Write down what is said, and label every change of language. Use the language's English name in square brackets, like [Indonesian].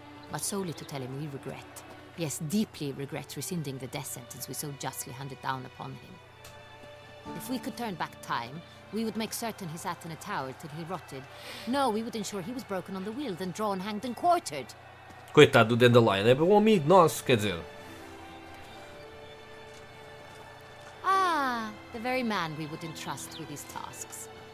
[English] But solely to tell him we regret. Yes, deeply regret rescinding the death sentence we so justly handed down upon him. If we could turn back time, we would make certain he sat in a tower till he rotted. No, we would ensure he was broken on the wheel, then drawn, hanged and quartered. [Portuguese] Coitado do Dandelion, é um amigo nosso, quer dizer. [English] Ah, the very man we would entrust with these tasks.